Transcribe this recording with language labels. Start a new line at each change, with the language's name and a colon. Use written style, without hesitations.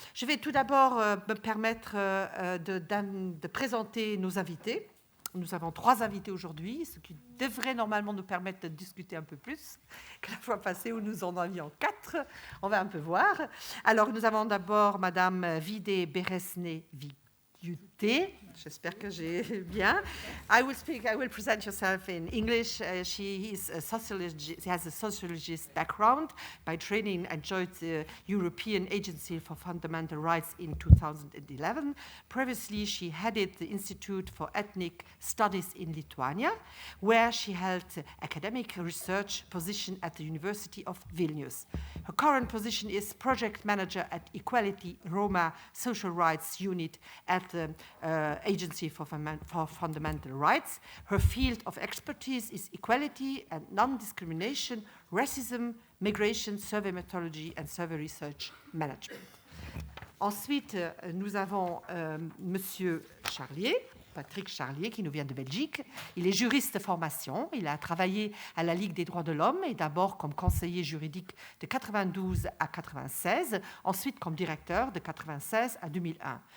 French: Je vais tout d'abord me permettre de présenter nos invités. Nous avons 3 invités aujourd'hui, ce qui devrait normalement nous permettre de discuter un peu plus que la fois passée où nous en avions 4. On va un peu voir. Alors, nous avons d'abord Madame Vidé Beresné-Viuté. J'espère que j'ai bien.
English: I will present yourself in English. She has a sociologist background. By training, and joined the European Agency for Fundamental Rights in 2011. Previously, she headed the Institute for Ethnic Studies in Lithuania, where she held academic research position at the University of Vilnius. Her current position is project manager at Equality Roma Social Rights Unit at the Agency for Fundamental Rights. Her field of expertise is equality and non-discrimination, racism, migration, survey methodology and survey research management.
French: Ensuite, nous avons Monsieur Charlier, Patrick Charlier, qui nous vient de Belgique. Il est juriste de formation. Il a travaillé à la Ligue des droits de l'homme et d'abord comme conseiller juridique de 92 à 96, ensuite comme directeur de 96 à 2001.